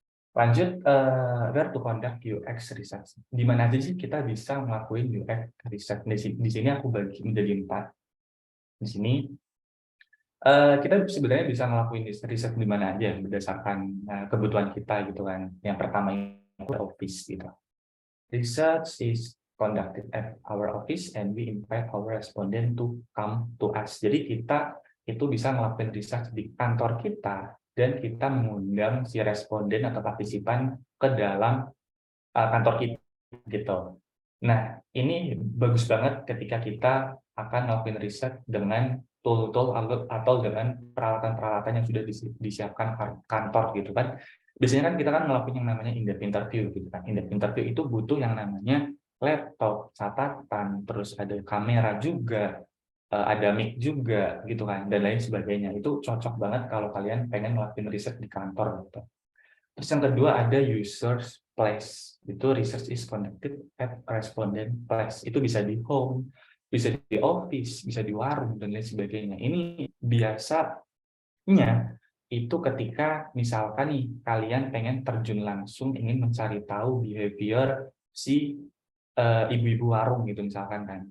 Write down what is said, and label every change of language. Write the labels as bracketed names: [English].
[English] Lanjut, where to conduct UX research. [Indonesian] Di mana aja sih kita bisa ngelakuin UX research? Di sini aku bagi menjadi 4. Di sini kita sebenarnya bisa ngelakuin riset di mana aja berdasarkan kebutuhan kita gitu kan. Yang pertama itu office gitu. [English] Research is conducted at our office and we invite our respondent to come to us. [Indonesian] Jadi kita itu bisa ngelakuin research di kantor kita dan kita mengundang si responden atau partisipan ke dalam kantor kita gitu. Nah, ini bagus banget ketika kita akan ngelakuin riset dengan tool-tool atau dengan peralatan-peralatan yang sudah disiapkan kantor gitu kan. Biasanya kan kita kan ngelakuin yang namanya in-depth interview gitu kan. In-depth interview itu butuh yang namanya laptop, catatan, terus ada kamera juga, ada mic juga gitu kan, dan lain sebagainya. Itu cocok banget kalau kalian pengen ngelakuin riset di kantor gitu. Terus yang kedua ada users place. [English] Itu research is conducted at respondent place. [Indonesian] Itu bisa di home, bisa di office, bisa di warung dan lain sebagainya. Ini biasanya itu ketika misalkan nih kalian pengen terjun langsung ingin mencari tahu behavior si ibu-ibu warung gitu misalkan kan.